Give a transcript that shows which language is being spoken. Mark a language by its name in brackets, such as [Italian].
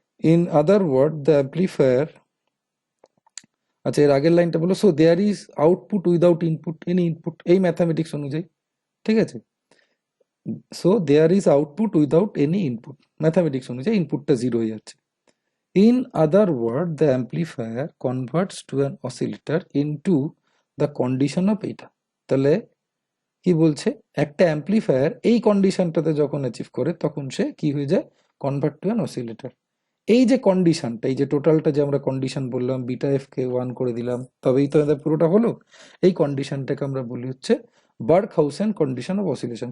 [English] in other word the amplifier, [Bangla] আচ্ছা এর আগের লাইনটা বলো, [English] so there is output without input any input, [Bangla] এই ম্যাথামেটিক্স অনুযায়ী। ঠিক আছে? [English] so there is output without any input, [Bangla] mathematics অনুযায়ী ইনপুটটা জিরো হয়ে যাচ্ছে। [English] In other words, the amplifier converts to an oscillator into the condition of [Bangla] এটা। তাহলে কি বলছে, একটা অ্যাম্প্লিফায়ার এই কন্ডিশনটাতে যখন অ্যাচিভ করে তখন সে কি হয়ে যায়, [English] Convert to an oscillator. [Bangla] এই যে কন্ডিশনটা, এই যে টোটালটা যে আমরা কন্ডিশন বললাম, বিটা এফ কে ওয়ান করে দিলাম, তবেই তো আমাদের পুরোটা হলো। এই কন্ডিশনটাকে আমরা বলি হচ্ছে বার্কহাউসেন কন্ডিশন অফ অসিলেশন।